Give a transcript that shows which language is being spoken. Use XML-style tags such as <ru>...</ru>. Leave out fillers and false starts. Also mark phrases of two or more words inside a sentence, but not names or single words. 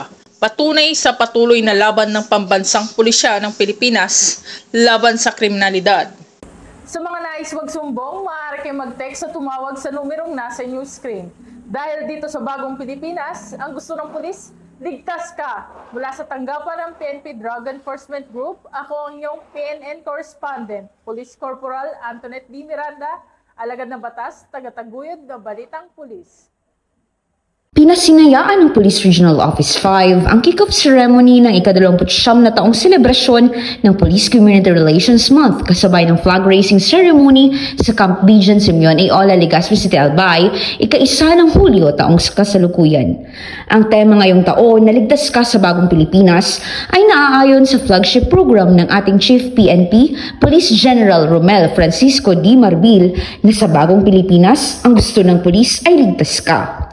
<tl>Patunay sa patuloy na laban ng pambansang pulisya ng Pilipinas laban sa kriminalidad. Sa mga nais magsumbong, maaari kayo mag-text o tumawag sa numerong nasa news screen. Dahil dito sa Bagong Pilipinas, ang gusto ng pulis, ligtas ka! Mula sa tanggapan ng PNP Drug Enforcement Group, ako ang iyong PNN Correspondent, Police Corporal Antoinette D. Miranda, alagad ng batas, tagataguyod ng Balitang Pulis. Pinasinayaan ng Police Regional Office 5 ang</tl> <en>kick-off ceremony</en> <tl>ng ika-29 na taong selebrasyon ng Police Community Relations Month kasabay ng</tl> <en>flag raising ceremony</en> <tl>sa Camp Bijan Simeon A. Ola, Legazpi City, Albay, ika-1 ng Hulyo taong kasalukuyan. Ang tema ngayong taon na ligtas ka sa Bagong Pilipinas ay naaayon sa</tl> <en>flagship program</en> <tl>ng ating Chief PNP, Police General Romel Francisco D. Marbil na sa Bagong Pilipinas, ang gusto ng pulis ay ligtas ka.</tl>